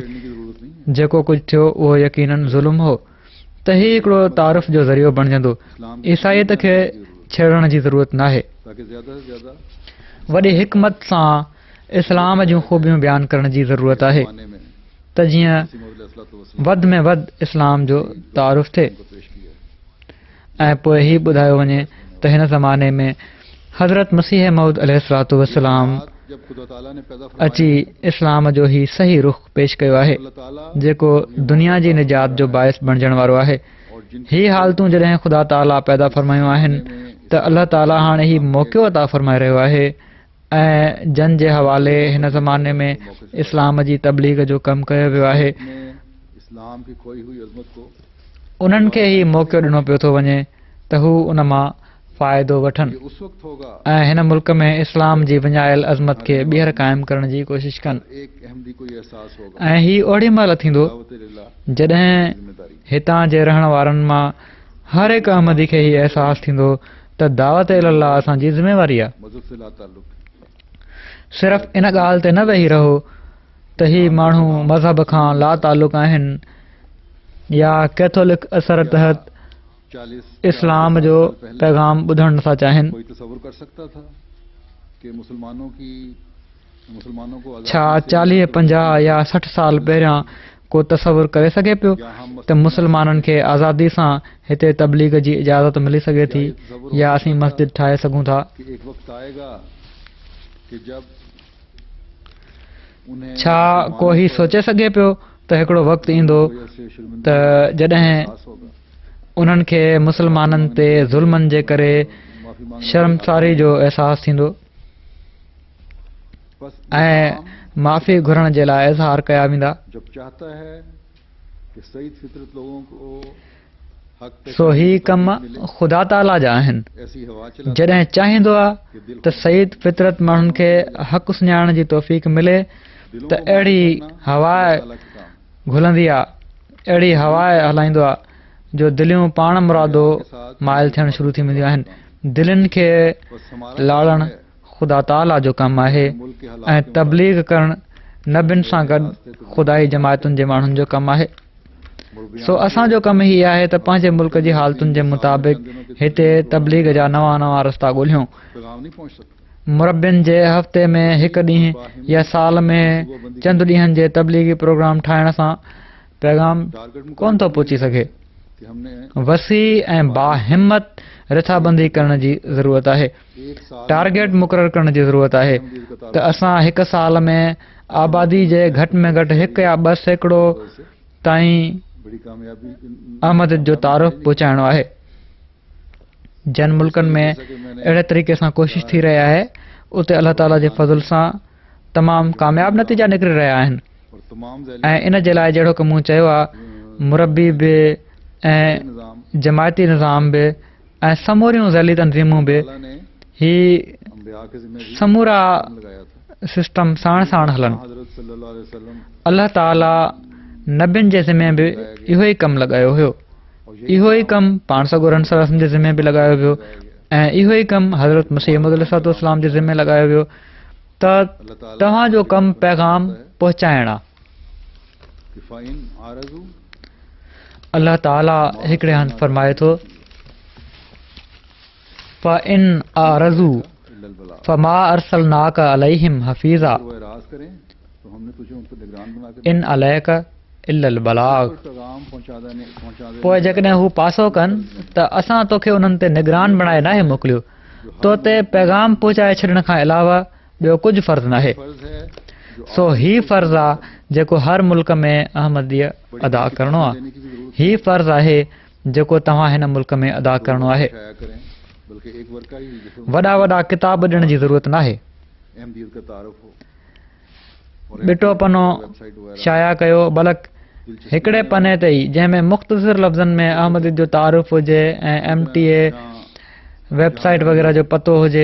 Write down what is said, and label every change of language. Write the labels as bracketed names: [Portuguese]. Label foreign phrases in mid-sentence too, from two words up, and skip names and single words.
[Urdu] छेड़ने की जरूरत नहीं है। [Sindhi] जेको कुझु थियो उहो यकीनन ज़ुल्म हो त ही हिकिड़ो तारुफ़ जो ज़रियो बणिजंदो। ईसाइत खे छेड़ण जी ज़रूरत नाहे। [Urdu] ताकि ज्यादा से ज्यादा [Sindhi] वॾी हिकमत सां इस्लाम जूं ख़ूबियूं बयानु करण जी ज़रूरत आहे [Urdu] ज़माने में [Sindhi] त जीअं मसीह मौद अलैहिस्सलाम वधि में वधि इस्लाम जो तारुफ़ थिए [Urdu] को पेश किया। [Sindhi] ऐं पोइ ही ॿुधायो वञे त हिन ज़माने में हज़रत मसीह मौद अलैहिस्सलातु वस्सलाम [Urdu] जब खुदा ताला ने पैदा [Sindhi] अची इस्लाम जो ही सही रुख़ पेश कयो आहे अल्लाह ताला जेको दुनिया जी निजात जो बाइस बणिजण वारो आहे। [Urdu] और जिन [Sindhi] ही हालतूं जॾहिं ख़ुदा ताला पैदा फ़रमायूं आहिनि त अल्लाह ताला हाणे ही मौक़ो अता फ़रमाए रहियो आहे ऐं जन जे हवाले हिन ज़माने में इस्लाम जी तबलीग जो कमु कयो वियो आहे [Urdu] में इस्लाम की खोई हुई अज़मत को [Sindhi] उन्हनि खे ही मौक़ो ॾिनो पियो थो वञे त हू उन मां फ़ाइदो वठनि [Urdu] ये उस वक्त होगा [Sindhi] ऐं हिन मुल्क में इस्लाम जी विञायल अज़मत खे ॿीहर क़ाइमु करण जी कोशिशि कनि। [Urdu] एक अहमदी को ये एहसास होगा [Sindhi] ऐं ही ओड़ी महिल थींदो [Arabic] دعوة لله [Sindhi] जॾहिं [Urdu] जिम्मेदारी [Sindhi] हितां जे रहण वारनि मां हर हिकु अहमदी खे ही अहसासु थींदो त [Arabic] دعوة إلى‌الله [Sindhi] असांजी ज़िम्मेवारी आहे। [Urdu] मज़हब से ला ताल्लुक़ [Sindhi] सिर्फ़ इन ॻाल्हि ते न वेही रहो त ही माण्हू मज़हब खां ला तालुक़ आहिनि या कैथोलिक असर तहत 40 इस्लाम जो पैगाम ॿुधणु नथा चाहिनि। [Urdu] कोई तसव्वुर कर सकता था कि मुसलमानों को [Sindhi] छा 40, 50 या 60 साल पहिरियां को तसवुर करे सघे पियो त मुसलमाननि खे आज़ादी सां हिते तबलीग जी इजाज़त मिली सघे थी या असीं मस्जिद ठाहे सघूं था। [Urdu] कि एक वक्त आएगा कि जब उन्हें [Sindhi] छा को ही सोचे सघे पियो त हिकिड़ो वक़्तु ईंदो त जॾहिं उन्हनि खे मुसलमाननि ते ज़ुल्मनि जे करे शर्मसारी जो अहसासु थींदो ऐं माफ़ी घुरण जे लाइ इज़हार कया वेंदा। [Urdu] जब चाहता है कि सईद फितरत लोगों को हक पे [Sindhi] सो ही कम ख़ुदा ताला जा आहिनि। [Urdu] ऐसी हवा चला [Sindhi] जॾहिं चाहींदो आहे त सईद फितरत माण्हुनि खे हक़ सुञाणण जी तौफ़ीक़ मिले त अहिड़ी हवा घुलंदी आहे, अहिड़ी हवा हलाईंदो आहे जो दिलियूं पाण मुरादो माइल थियणु शुरू थी वेंदियूं आहिनि। दिलनि खे लाड़णु ख़ुदा ताला जो कमु आहे ऐं तबलीग करणु नबियुनि सां गॾु ख़ुदाई जमायतुनि जे माण्हुनि जो कमु आहे। सो असांजो कमु ही आहे त पंहिंजे मुल्क जी हालतुनि जे मुताबिक़ हिते तबलीग जा नवां नवां रस्ता ॻोल्हियूं। [Urdu] पैगाम नहीं पहुंच सकता। [Sindhi] मुरबियुनि जे हफ़्ते में हिकु ॾींहुं या साल में चंद ॾींहंनि जे तबलीगी प्रोग्राम ठाहिण सां पैगाम कोन थो पहुची सघे। [Urdu] कि हमने [Sindhi] वसी ऐं बाहिम्मत रिथाबंदी करण जी ज़रूरत आहे। [Urdu] एक साल [Sindhi] टारगेट मुक़ररु करण जी ज़रूरत आहे त असां हिकु साल में आबादी जे घटि में घटि 1 या 2 सैकड़ो ताईं [Urdu] बड़ी कामयाबी [Sindhi] अहमद जो तारुफ़ पहुचाइणो आहे। जन मुल्कनि में अहिड़े तरीक़े सां कोशिशि थी रही आहे उते अल्लाह ताला जे फज़ल सां तमामु कामयाबु नतीजा निकिरी रहिया आहिनि [Urdu] और तमाम [Sindhi] ऐं इन जे लाइ जहिड़ो की मूं चयो आहे मुरबी बि ऐं निज़ाम जमायती निज़ाम बि ऐं समूरियूं ज़ैली तंज़ीमूं बि [Urdu] अल्लाह ने [Sindhi] ही [Urdu] अंबिया के ज़िम्मे भी [Sindhi] समूरा [Urdu] लगाया था। [Sindhi] सिस्टम साण साण हलनि। [Arabic] حضرة صلى‌الله عليه وسلم [Sindhi] अल्लाह ताला नबियुनि जे ज़िमे बि इहो ई कमु लॻायो हुयो। इहो ई कमु पाण सॻोरनि सलाह जे ज़िमे बि लॻायो वियो ऐं इहो ई कमु हज़रत मसीह मौद अलैहिस्सलाम जे ज़िमे लॻायो वियो त तव्हांजो कमु पैगाम पहुचाइणु आहे। [Arabic] कि فإن أعرضوا [Sindhi] अल्लाह ताला हिकिड़े हंधि फरमाए थो [Arabic] فإن أعرضوا إلا البلاغ. فما أرسلناك عليهم حفيظا [Urdu] वो एराज़ करें तो हमने तुझे उन पर निगरान बना के [Arabic] إن عليك إلا البلاغ. [Urdu] पैगाम पहुंचा दे। [Sindhi] पोइ जेकॾहिं हू पासो कनि त असां तोखे उन्हनि ते निगरान बणाए नाहे मोकिलियो। तो ते पैगाम पहुचाए छॾण खां अलावा ॿियो कुझु फ़र्ज़ु नाहे। [Urdu] फर्ज़ है जो [Sindhi] सो ही फ़र्ज़ु आहे जेको हर मुल्क में अहमदीअ अदा करणो आहे। [Urdu] देने की भी जरूरत [Sindhi] ही फ़र्ज़ु आहे जेको तव्हां हिन मुल्क में अदा करणो आहे। [Urdu] शाया करें, बल्कि एक वर्का ही जिसमें [Sindhi] वॾा वॾा किताब ॾियण जी ज़रूरत नाहे। [Urdu] अहमदियत का तारुफ हो और [Sindhi] ॿिटो पनो [Urdu] वेबसाइट वगैरह [Sindhi] शाया कयो बल्कि हिकिड़े पने ते ई जंहिंमें मुख़्तसिर लफ़्ज़नि में अहमदियत जो तारुफ़ हुजे ऐं MTA वेबसाइट वग़ैरह जो पतो हुजे।